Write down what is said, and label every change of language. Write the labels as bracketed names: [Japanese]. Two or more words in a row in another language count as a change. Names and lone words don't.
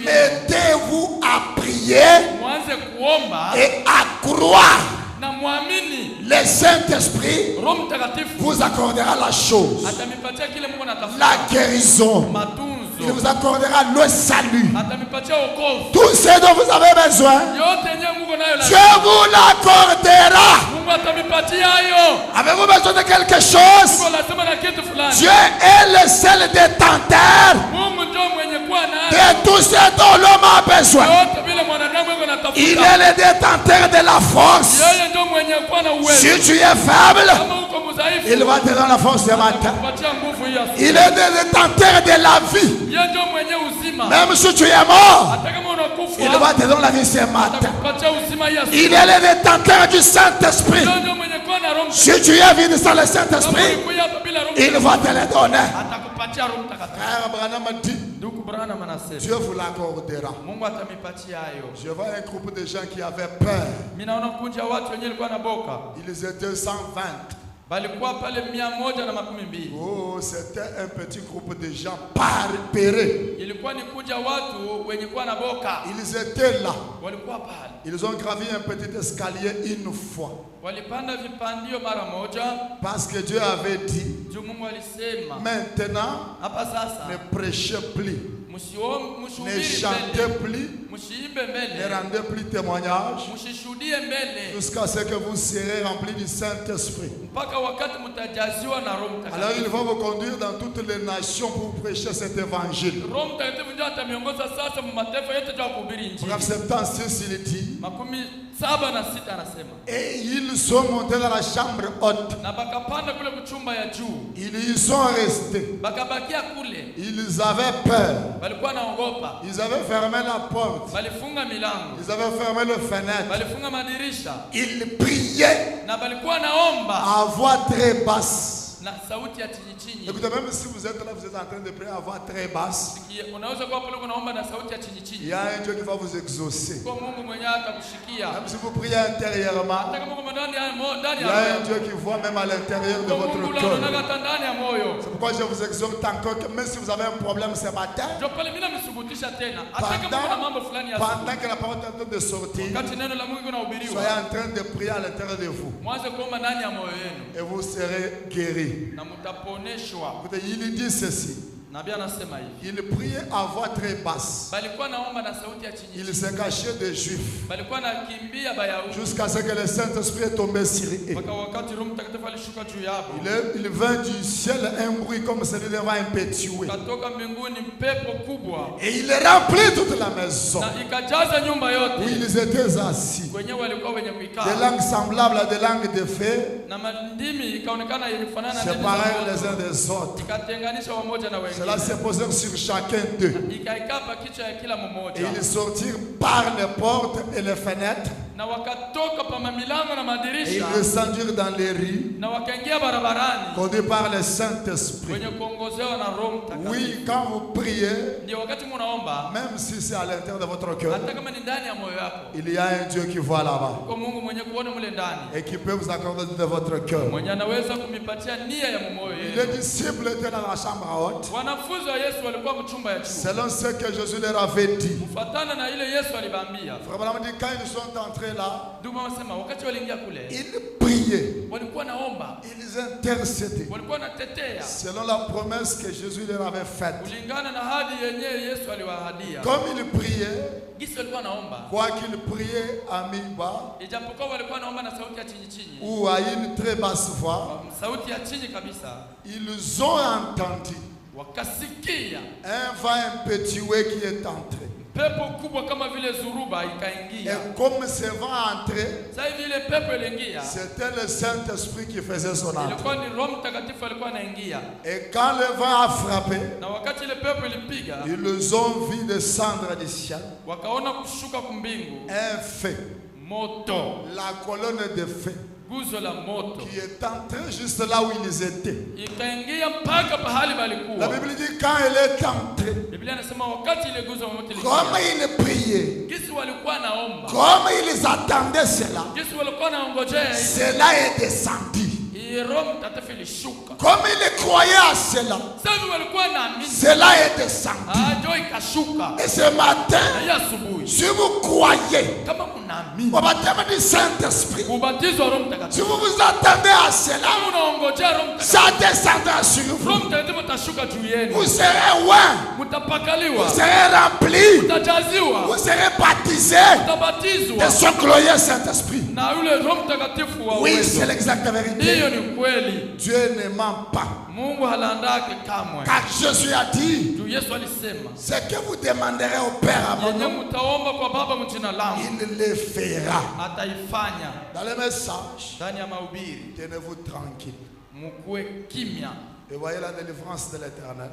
[French] mettez-vous à prier [Swahili] Mwanze kuomba [French] et à croire. [Swahili] na muamini. [French] Le Saint-Esprit [Swahili] Roho Mtakatifu [French] vous accordera la chose, [Swahili] atamipatia kile Mungu anatafuta. [French] la guérison. Il [Swahili] Matunzo. [French] vous accordera le salut. [Swahili] Atamipatia wokovu. [French] Tout ce dont vous avez besoin, [Swahili] Yote yenyewe Mungu nayo [French] Dieu la. vous l'accordera. [Swahili] Mungu atamipatia hayo. [French] Avez-vous besoin de quelque chose? [Swahili] Mungu lazima na kitu fulani. [French] Dieu est le seul détenteur [Swahili] Mungu ndio mwenye kuwa nayo. [French] de tout ce dont l'homme a besoin. [Swahili] Yote vile mwanadamu yuko [French] Il [Swahili] anatafuta. [French] est le détenteur de la force. [Swahili] Yeye ndio mwenye kuwa na uwezo. [French] Si tu es faible, [Swahili] Kama uko mdhaifu, [French] il va te donner la force ce matin. [Swahili] atakupatia nguvu hii asubuhi. [French] Il est le détenteur de la vie. [Swahili] Yeye ndio mwenye uzima. [French] Même si tu es mort, [Swahili] Hata kama unakufa, [French] il va te donner la vie ce matin. [Swahili] atakupatia uzima hii asubuhi. [French] Il est le détenteur du Saint-Esprit. [Swahili] Yeye ndio mwenye kuwa na Roho [French] Si tu es venu sans le [Swahili] Kama [French] Saint-Esprit, [Swahili] ulikuja hapa bila Roho [French] il va te le donner. [Swahili] atakupatia Roho Mtakatifu. [French] Frère Branham dit, [Swahili] Ndugu Branham anasema [French] Dieu vous l'accordera. [Swahili] Mungu atamipatia hayo. [French] Je vois un groupe de gens qui avaient peur. [Swahili] Mimi naona kundi ya watu wenyewe walikuwa na boka. [French] Ils étaient 120. [Swahili] Balikuwa pale 112. [French] Oh, c'était un petit groupe de gens parpérés. [Swahili] Ilikuwa ni kundi ya watu wenye kuwa na boka. [French] Ils étaient là. [Swahili] Walikuwa pale. [French] Ils ont gravi un petit escalier une fois. [Swahili] Walipanda vipandio mara moja. [French] Parce que Dieu avait dit, [Swahili] Juu Mungu alisema, [French] maintenant, [Swahili] hapa sasa [French] ne prêchez plus, ne [Swahili] msihubiri [French] chantez [Swahili] mbele, [French] plus, [Swahili] msiimbe [French] ne [Swahili] mbele, [French] rendez plus témoignage, [Swahili] msishuhudie mbele [French] jusqu'à ce que vous serez remplis du Saint-Esprit. [Swahili] mpaka wakati mtajaziwa na Roho [French] Alors il [Swahili] Mtakatifu. [French] va vous conduire dans toutes les nations pour prêcher cet évangile. [Swahili] Roho Mtakatifu ndio atamiongoza sasa mu mataifa yote ya kuhubiri injili. [French] Bref, 76, il dit, [Swahili] 76 anasema. [French] et ils sont montés dans la chambre haute. [Swahili] Na bakapanda kule kuchumba ya juu. [French] Ils y sont restés. [Swahili] Bakabakia kule. [French] Ils avaient peur. [Swahili] Balikuwa naogopa. [French] Ils avaient fermé la porte. [Swahili] Balifunga milango. [French] Ils avaient fermé le fenêtre. [Swahili] Balifunga madirisha. [French] Ils priaient [Swahili] Na balikuwa naomba [French] à voix très basse. [Swahili] na sauti ya chini chini. [French] Écoutez, même si vous êtes là, vous êtes en train de prier à voix très basse. [Swahili] Unaweza kuwa pale unaomba na sauti ya chini [French] Il [Swahili] chini. [French] y a un Dieu qui va vous exaucer. [Swahili] Kwa Mungu mwenyewe atakushikia. [French] Même si vous priez intérieurement, [Swahili] Hata kama uko ndani ya [French] il y a un Dieu qui voit même à l'intérieur de votre [Swahili] Mungu [French] cœur. [Swahili] anaona hata ndani ya moyo. [French] C'est pourquoi je vous exhorte encore que même si vous avez un problème ce matin, [Swahili] Ndio pale mimi namsubutisha tena. Hata kama kuna mambo fulani ya [French] pendant que la parole est en train de sortir, [Swahili] wakati neno la Mungu linahubiriwa. [French] soyez en train de prier à l'intérieur de vous. [Swahili] Mwanze kuomba ndani ya moyo wenu [French] Et vous serez guéris. [Swahili] na mtaponeshwa. [French] Écoutez, il dit ceci. [Swahili] Nabii anasema hivi. [French] Il priait à voix très basse. [Swahili] Balikuwa naomba na sauti ya chini [French] Il [Swahili] chini. [French] se cachait des Juifs [Swahili] Balikuwa nakimbia Bayahudi. [French] jusqu'à ce que le Saint-Esprit est tombé sur eux. [Swahili] Mpaka wakati Roho Mtakatifu alishuka juu yao. [French] Il vint du ciel un bruit comme celui d'un vent impétueux. [Swahili] Katoka mbinguni pepo kubwa. [French] Et il remplit toute la maison [Swahili] Na ikajaza nyumba [French] où [Swahili] yote. [French] ils étaient assis. [Swahili] Wenyewe walikuwa wenye [French] Des [Swahili] kuikaa. [French] langues semblables à des langues de feu [Swahili] Na mandimi ikaonekana yenye kufanana na ndimi za [French] séparèrent les [Swahili] moto. [French] uns des autres. [Swahili] Ikatenganisha wamoja na [French] Cela [Swahili] wengine. [French] s'est posé sur chacun d'eux. [Swahili] Ikaikapa kichwa ya kila [French] Et [Swahili] mmoja. [French] ils sortirent par les portes et les fenêtres [Swahili] na wakatoka pa milango na [French] et [Swahili] madirisha [French] ils descendirent dans les rues [Swahili] na wakaingia barabarani [French] conduits par le Saint-Esprit. [Swahili] wenye kuongozewa na Roho Mtakatifu. [French] Oui, quand vous priez, [Swahili] Ndio wakati mnaomba, [French] même si c'est à l'intérieur de votre cœur, [Swahili] hata kama ni ndani ya moyo wako, [French] il y a un Dieu qui voit là-bas [Swahili] kwa Mungu mwenye kuona mule ndani, [French] et qui peut vous accorder de votre cœur. [Swahili] mwenye anaweza kumipatia nia ya moyo [French] Les [Swahili] yenu. [French] disciples étaient dans la chambre haute, [Swahili] Wanafunzi wa Yesu walikuwa mchumba ya chuo, [French] selon ce que Jésus leur avait dit. [Swahili] kufuatana na ile Yesu aliwaambia. [French] Vraiment dit, quand ils sont entrés là, [Swahili] Ndugu wanasema wakati waliingia kule, [French] ils priaient, [Swahili] walikuwa naomba, [French] ils intercédaient, [Swahili] walikuwa natetea [French] selon la promesse que Jésus leur avait faite. [Swahili] kulingana na ahadi yenyewe Yesu aliwaahadia. [French] Comme ils priaient, [Swahili] Gisi walikuwa naomba, [French] quoi qu'ils priaient à mi-bas [Swahili] ijapokuwa walikuwa naomba na sauti ya chini chini, [French] ou à une très basse voix, [Swahili] sauti ya chini kabisa, [French] ils ont entendu [Swahili] wakasikia [French] un vent impétueux qui est entré. [Swahili] pepo kubwa kama vile zuruba ikaingia. [French] Et comme ce vent entrait, [Swahili] Sasa hivi ile pepo iliingia, [French] c'était le Saint-Esprit qui faisait son entrée. [Swahili] ilikuwa ni Roho Mtakatifu alikuwa anaingia, [French] Et quand le vent a frappé, [Swahili] na wakati ile pepo ilipiga, [French] ils ont vu descendre du ciel [Swahili] wakaona kushuka kumbingu [French] un feu, [Swahili] moto, [French] la colonne de feu, [Swahili] guzo la moto [French] qui est entrée juste là où ils étaient. [Swahili] ikaingia mpaka pahali [French] La [Swahili] balikuwa. [French] Bible dit quand elle est entrée, [Swahili] Biblia inasema wakati ile guzo la moto [French] comme [Swahili] iliingia, [French] ils priaient, [Swahili] gisi walikuwa naomba, [French] comme ils attendaient cela, [Swahili] gisi walikuwa naongojea, [French] cela est descendu. [Swahili] Roho Mtakatifu ilishuka. [French] Comme ils croyaient à cela, [Swahili] Sasa hivi walikuwa naamini, [French] cela est descendu. [Swahili] ndio ikashuka. [French] Et ce matin, [Swahili] Na hiyo asubuhi, [French] si vous croyez [Swahili] kama mnaamini [French] au baptême du Saint-Esprit, [Swahili] ubatizo wa Roho [French] si [Swahili] Mtakatifu, [French] vous vous attendez à cela, [Swahili] kama unaongojea Roho Mtakatifu, [French] ça descendra sur vous. [Swahili] Roho Mtakatifu atashuka juu yenu, [French] Vous serez loin, [Swahili] mtapakaliwa, [French] vous serez remplis, [Swahili] mtajaziwa, [French] vous serez baptisés [Swahili] mtabatizwa [French] de son glorieux Saint-Esprit. [Swahili] na yule Roho Mtakatifu wa [French] Oui, [Swahili] uwezo. [French] c'est l'exacte vérité. [Swahili] Hiyo ni kweli. [French] Dieu ne ment pas. [Swahili] Mungu halandake kamwe. [French] Car Jésus a dit, [Swahili] Juu Yesu alisema, [French] ce que vous demanderez au Père à mon [Swahili] yenye [French] nom, [Swahili] mtaomba kwa Baba mjina langu [French] il le fera. [Swahili] ataifanya. [French] Dans le message, [Swahili] Ndani ya mahubiri [French] tenez-vous tranquille. [Swahili] mkuwe kimya [French] Et voyez la délivrance de l'Éternel.